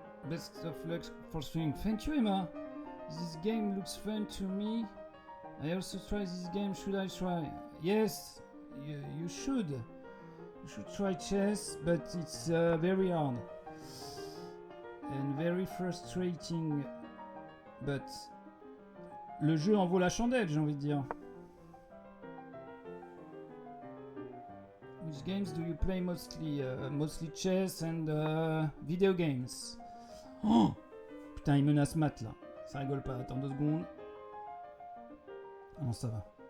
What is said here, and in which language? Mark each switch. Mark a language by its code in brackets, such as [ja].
[en] Best of luck for streaming. Thank you, Emma. This game looks fun to me. I also try this game. Should I try? Yes, you should. You should try chess, but it's very hard and very frustrating. [fr] But le jeu en vaut la chandelle, j'ai envie de dire. [en] Which games do you play mostly? Mostly chess and video games. [fr] Oh putain, il menace Matt là. Ça rigole pas. Attends 2 secondes. Non, ça va.